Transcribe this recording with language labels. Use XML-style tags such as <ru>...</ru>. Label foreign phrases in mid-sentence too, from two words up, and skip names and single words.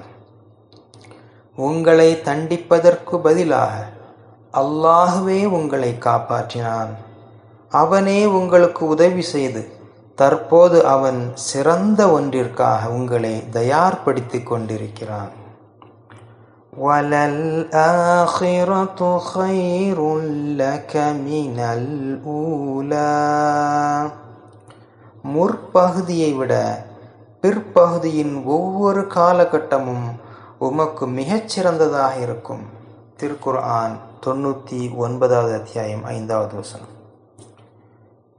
<ta>உங்களை தண்டிப்பதற்கு பதிலாக அல்லாஹ்வே உங்களை காப்பாற்றினான். அவனே உங்களுக்கு உதவி செய்து தற்போது அவன் சிறந்த ஒன்றிற்காக உங்களை தயார்படுத்திக் கொண்டிருக்கிறான்.</ta> <ar>وَلَلْآخِرَةُ خَيْرٌ لَكَ مِنَ الْأُولَى.</ar> <ta>முற்பகுதியை விட பிற்பகுதியின் ஒவ்வொரு காலகட்டமும் உமக்கு மிகச்சிறந்ததாக இருக்கும். திருக்குர்ஆன் 99வது அத்தியாயம் 5வது வசனம்.</ta>